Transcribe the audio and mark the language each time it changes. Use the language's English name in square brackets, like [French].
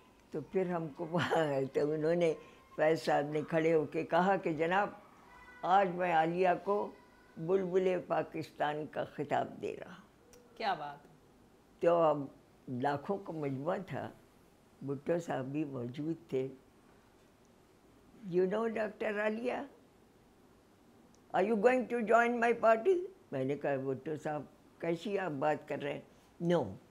[Urdu] تو پھر ہم کو تو انہوں نے, فیض صاحب نے کھڑے ہو کے کہا کہ جناب آج میں عالیہ کو بلبل پاکستان کا خطاب دے رہا. کیا بات. تو اب لاکھوں کا مجموعہ تھا, بھٹو صاحب بھی موجود تھے. [English] You know Dr. Alia? Are you going to join my party? [Urdu] میں نے کہا بھٹو صاحب کیسی آپ بات کر رہے ہیں؟ [English] No.